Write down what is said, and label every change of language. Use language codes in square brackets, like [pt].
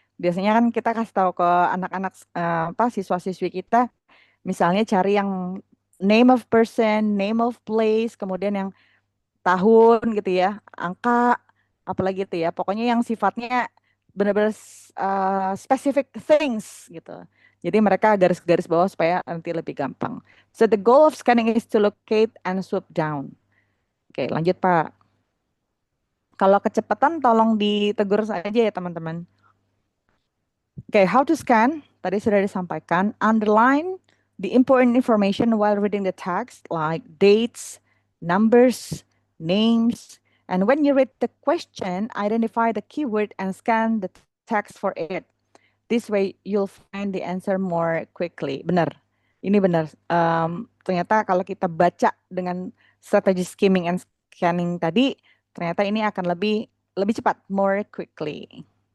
[id] Biasanya kan kita kasih tahu ke anak-anak siswa-siswi kita, misalnya cari yang [en] name of person, name of place, [id] kemudian yang tahun gitu ya, angka, apalagi itu ya, pokoknya yang sifatnya benar-benar specific things gitu. Jadi mereka garis-garis bawah supaya nanti lebih gampang. [en] So the goal of scanning is to locate and swoop down. [id] Oke, lanjut Pak. Kalau kecepatan tolong ditegur saja ya teman-teman. Oke, [en] how to scan? [id] Tadi sudah disampaikan. [en] Underline the important information while reading the text like dates, numbers, names. And when you read the question, identify the keyword and scan the text for it. This way, you'll find the answer more quickly. [id] Benar, ini benar. Ternyata kalau kita baca dengan strategi skimming and scanning tadi, ternyata ini akan lebih cepat, [en] more quickly.